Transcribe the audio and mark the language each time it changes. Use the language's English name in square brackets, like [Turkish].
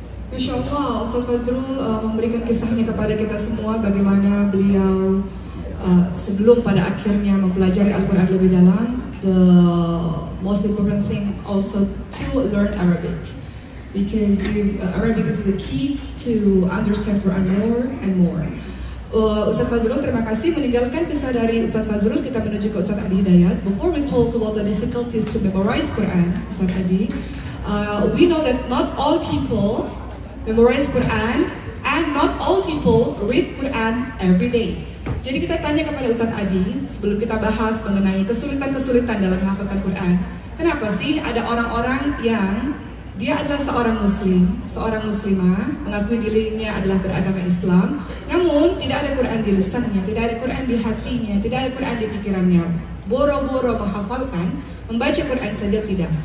[Indonesian] Masya Allah, Ustaz Fazrul memberikan kisahnya kepada kita semua bagaimana beliau sebelum pada akhirnya mempelajari Al-Quran lebih dalam. [English] The most important thing also to learn Arabic, because Arabic is the key to understand Quran more and more. [Indonesian] Ustaz Fazrul, terima kasih. Meninggalkan kisah dari Ustaz Fazrul, kita menuju ke Ustaz Adi Hidayat. [English] Before we talk about the difficulties to memorize Quran, Ustaz Adi, we know that not all people memorize Quran and not all people read Quran every day. [Indonesian] Jadi kita tanya kepada Ustaz Adi, sebelum kita bahas mengenai kesulitan-kesulitan dalam menghafalkan Quran, kenapa sih ada orang-orang yang dia adalah seorang muslim, seorang muslimah, mengakui dirinya adalah beragama Islam, namun tidak ada Quran di lisannya, tidak ada Quran di hatinya, tidak ada Quran di pikirannya, boro-boro menghafalkan, membaca Quran saja tidak.